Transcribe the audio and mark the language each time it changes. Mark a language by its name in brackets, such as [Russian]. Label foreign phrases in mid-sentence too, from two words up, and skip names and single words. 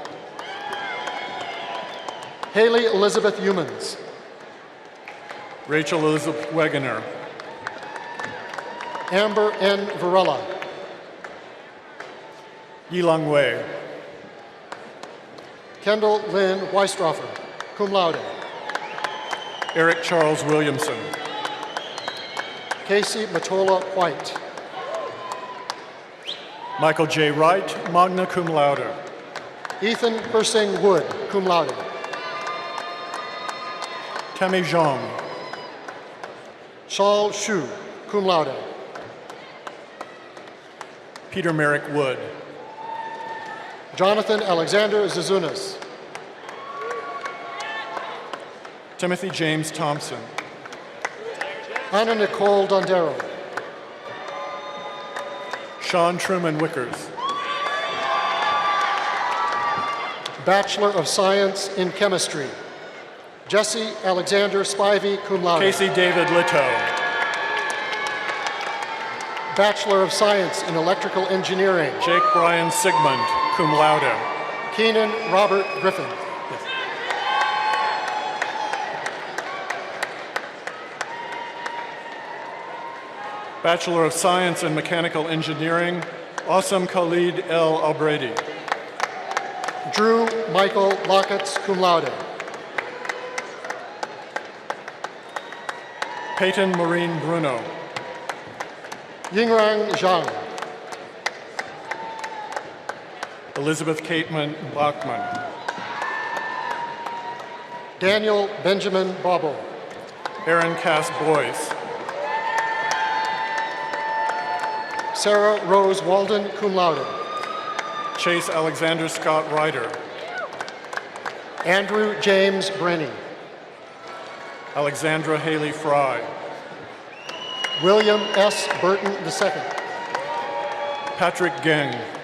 [English] Haley Elizabeth Humans. Rachel Elizabeth Wegener. Amber N. Varela. Yilang Wei. Kendall Lynn Weistroffer, [Latin] cum laude. [English] Eric Charles Williamson. Casey Matola White. Michael J. Wright, [Latin] magna cum laude. [English] Ethan Persing Wood, [Latin] cum laude. [English] Tammy Zhang. Shaul Shu, [Latin] cum laude. [English] Peter Merrick Wood. Jonathan Alexander Zazunas. Timothy James Thompson. Anna Nicole Dondero. Sean Truman Wickers. Bachelor of Science in Chemistry. Jesse Alexander Spivey, [Latin] cum laude. [English] Casey David Litto. Bachelor of Science in Electrical Engineering. Jake Brian Sigmund, [Latin] cum laude. [English] Keenan Robert Griffin. Bachelor of Science in Mechanical Engineering, Awesome Khalid El Albrady. Drew Michael Locketts, [Latin] cum laude. [English] Peyton Maureen Bruno. Yingrang Zhang. Elizabeth Cateman Bachman. Daniel Benjamin Bobo. Aaron Cass Boyce. Sarah Rose Walden, [Latin] cum laude. [English] Chase Alexander Scott Ryder. Andrew James Brenny. Alexandra Haley Fry. William S. Burton II. Patrick Geng.